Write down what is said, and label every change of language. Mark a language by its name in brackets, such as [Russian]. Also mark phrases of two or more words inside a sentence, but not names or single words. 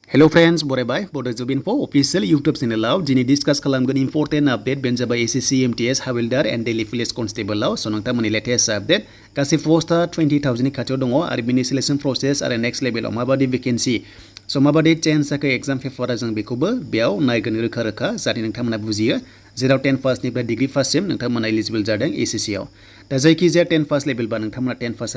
[English] Hello friends, [Bodo] बरायबाय Bodo Job Info [English] official YouTube channel [Bodo] दिनै डिसकास खालामगोन [English] important update [Bodo] बेनो जाबाय SSC MTS Havaldar and Daily Police Constable so नोंथांमोननि [English] latest update [Bodo] गासै पोस्टआ 20,000 नि खाथियाव दङ आरो बिनि [English] selection process [Bodo] आरो [English] next level [Bodo] माबादि वेकेन्सी so माबादि चेन्ज जाखो [English] exam paper [Bodo] जों बेखौबो बेयाव नायगोन रोखा रोखा जाहाथे नोंथांमोना बुजियो जेराव 10 पासनिफ्राय [English] degree pass [Bodo] नोंथांमोना एलिजिबल जादों SSC आव दा जायखिजाया 10 [English] pass level [Bodo] नोंथांमोना 10 पास